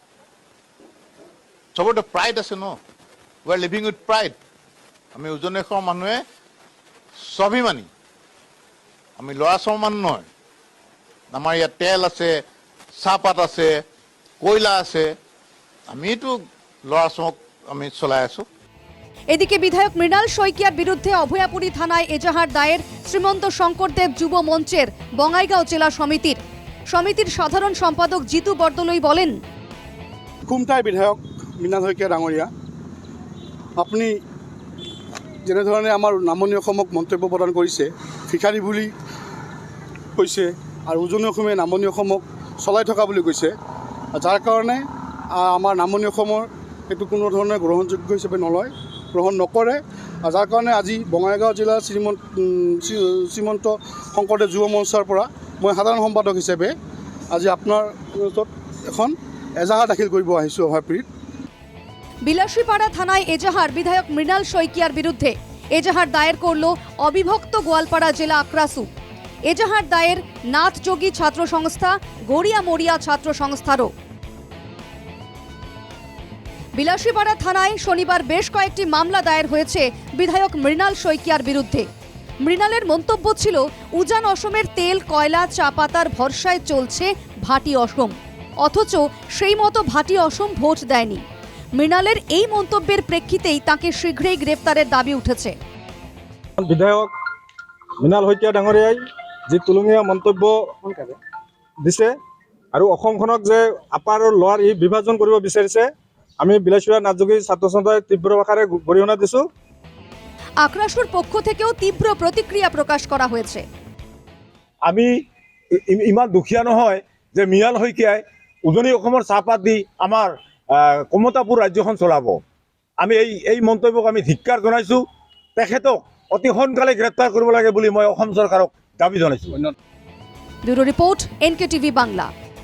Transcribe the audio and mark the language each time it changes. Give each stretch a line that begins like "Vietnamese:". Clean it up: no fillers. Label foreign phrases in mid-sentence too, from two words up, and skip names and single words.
Assamese: চবতে প্ৰাইড আছে ন,
English: we are living with pride.
Assamese: আমি উজনি অসমৰ মানুহে স্বাভিমানী, আমি ল'ৰা ছোৱালী মানুহ নহয়। আমাৰ ইয়াত তেল আছে, চাহপাত আছে, কয়লা আছে, আমিতো ল'ৰা ছোৱালীক আমি চলাই আছো।
Bangla: এদিকে বিধায়ক মৃণাল শইকীয়ার বিরুদ্ধে অভয়াপুরী থানায় এজাহার দায়ের শ্রীমন্ত শঙ্করদেব যুব মঞ্চের বঙ্গাইগাঁও জেলা সমিতির সাধারণ সম্পাদক জিতু বরদলৈ বলেন,
Assamese: খুমটাই বিধায়ক মৃণাল শইকীয়া ডাঙৰীয়া, আপুনি যেনেধৰণে আমাৰ নামনি অসমক মন্তব্য প্ৰদান কৰিছে, ভিখাৰী বুলি কৈছে আৰু উজনি অসমে নামনি অসমক চলাই থকা বুলি কৈছে, যাৰ কাৰণে আমাৰ নামনি অসমৰ এইটো কোনো ধৰণে গ্ৰহণযোগ্য হিচাপে গ্ৰহণ নকৰে। যাৰ কাৰণে আজি বঙাইগাঁও জিলাৰ শ্ৰীমন্ত শংকৰদেৱ যুৱ মঞ্চৰ পৰা মই সাধাৰণ সম্পাদক হিচাপে আজি আপোনাৰ ওচৰত এখন এজাহাৰ দাখিল কৰিব আহিছোঁ অভয়াপুৰীত।
Bangla: বিলাসীপাড়া থানায় এজাহার বিধায়ক মৃণাল শইকীয়ার বিরুদ্ধে। এজাহার দায়ের করল অবিভক্ত গোয়ালপাড়া জেলা আক্রাসু। এজাহার দায়ের নাথযোগী ছাত্র সংস্থা, গড়িয়া মরিয়া ছাত্র সংস্থারও। বিলাসীপাড়া থানায় শনিবার বেশ কয়েকটি মামলা দায়ের হয়েছে বিধায়ক মৃণাল শইকীয়ার বিরুদ্ধে। মৃণালের মন্তব্য ছিল, উজান অসমের তেল কয়লা চা পাতার ভরসায় চলছে ভাটি অসম, অথচ সেই মতো ভাটি অসম ভোট দেয়নি। মৃণালের এই মন্তব্যের প্রেক্ষিতেই তাকে শীঘ্রই গ্রেফতারের দাবি উঠেছে।
Assamese: বিধায়ক মৃণাল শইকীয়া ডাঙৰীয়াই যি তুলনীয়া মন্তব্য দিছে আৰু অসমখনক যে আপাৰ আৰু লোৱাৰ ই বিভাজন কৰিব বিচাৰিছে, আমি বিলাসীপাড়া নাথযোগী ছাত্ৰ সন্থাই তীব্ৰ ভাষাৰে গৰিহণা দিছোঁ।
Bangla: আক্রাসুর পক্ষ থেকেও তীব্র প্রতিক্রিয়া প্রকাশ করা হয়েছে।
Assamese: আমি ইমান দুখীয়া নহয় যে মৃণাল শইকীয়াই উজনি অসমৰ চাহপাত দি আমাৰ কমতাপুৰ ৰাজ্যখন চলাব। আমি এই মন্তব্যক আমি ধিক্কাৰ জনাইছোঁ। তেখেতক অতি সোনকালে গ্ৰেপ্তাৰ কৰিব লাগে বুলি মই অসম চৰকাৰক দাবী জনাইছোঁ।
Bangla: ব্যুরো রিপোর্ট, NKTV বাংলা।